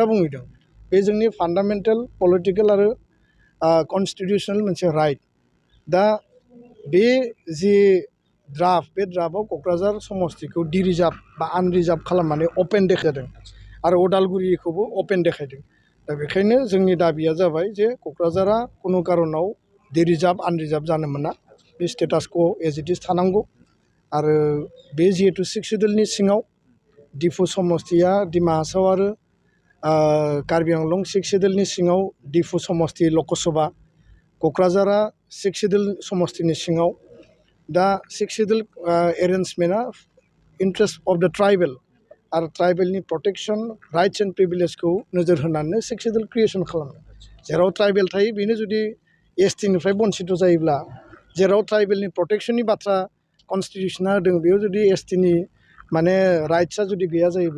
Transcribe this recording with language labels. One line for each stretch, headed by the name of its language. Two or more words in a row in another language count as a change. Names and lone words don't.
Bodo: बुंहैदों बे जोंनि
English: fundamental political
Bodo: आरो कन्स्टिटिउसनेल मोनसे राइट दा बे जि ड्राफ्ट बे ड्राफ्टआव क'क्राझार समस्तिखौ डिरिजार्भ बा आनरिजार्भ खालामनानै अपेन देखायदों आरो उदालगुरिखौबो अपेन देखायदों दा बेखायनो जोंनि दाबिया जाबाय जे क'क्राझारा खुनु कारनाव डिरिजार्भ आनरिजार्भ जानो मोना बे स्टेटासखौ
English: as it is
Bodo: थानांगौ आरो बे जिहेतु 6 सिडुलनि सिङाव डिफु समस्तिया डिमा हासाव आरो कार्बि आंलं 6 सिडुलनि सिङाव डिफु समस्ति लकसभा क'क्राझारा 6 सिडुल समस्तिनि सिङाव दा 6
English: schedule arrangement interest of the tribal
Bodo: आरो ट्राइबेलनि
English: protection rights and privilege
Bodo: नोजोर होनानै 6
English: schedule creation
Bodo: खालामो जेराव ट्राइबेल थायो बेनो जुदि एसटिनिफ्राय बन्सित जायोब्ला जेराव ट्राइबेलनि प्रटेक्शननि बाथ्रा कन्स्टिटिउसना होदों बेयाव जुदि एसटिनि माने राइट्सआ जुदि गैया जायोब्ला